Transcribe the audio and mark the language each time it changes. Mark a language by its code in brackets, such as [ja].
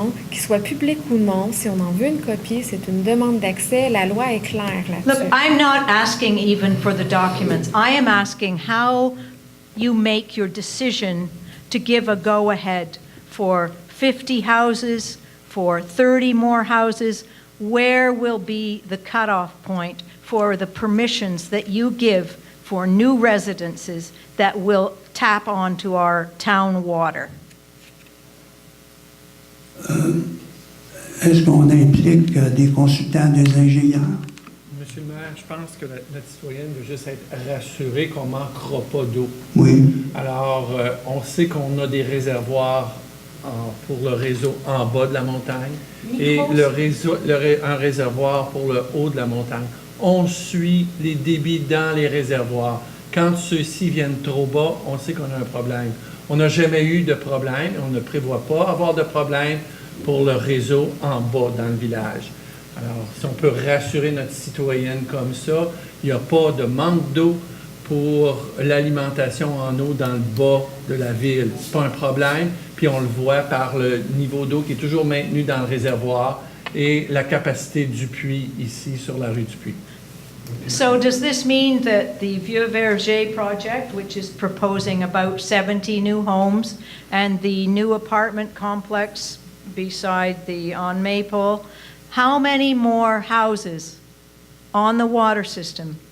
[fr] Qu'il soit public ou non, si on en veut une copie, c'est une demande d'accès. La loi est claire là-dessus. [en] Look, I'm not asking even for the documents. I am asking how you make your decision to give a go-ahead for 50 houses, for 30 more houses. Where will be the cutoff point for the permissions that you give for new residences that will tap onto our town water? [fr] Est-ce qu'on implique des consultants, des ingénieurs? Monsieur le maire, je pense que notre citoyenne veut juste être rassurée qu'on ne manquera pas d'eau. Oui. Alors, on sait qu'on a des réservoirs pour le réseau en bas de la montagne et un réservoir pour le haut de la montagne. On suit les débits dans les réservoirs. Quand ceux-ci viennent trop bas, on sait qu'on a un problème. On n'a jamais eu de problème, on ne prévoit pas avoir de problème pour le réseau en bas dans le village. Alors, si on peut rassurer notre citoyenne comme ça, il n'y a pas de manque d'eau pour l'alimentation en eau dans le bas de la ville. Ce n'est pas un problème, puis on le voit par le niveau d'eau qui est toujours maintenu dans le réservoir et la capacité du puits ici sur la rue du Puits. [en] So does this mean that the Vieux Verger project, which is proposing about 70 new homes, and the new apartment complex beside on Maple, how many more houses on the water system?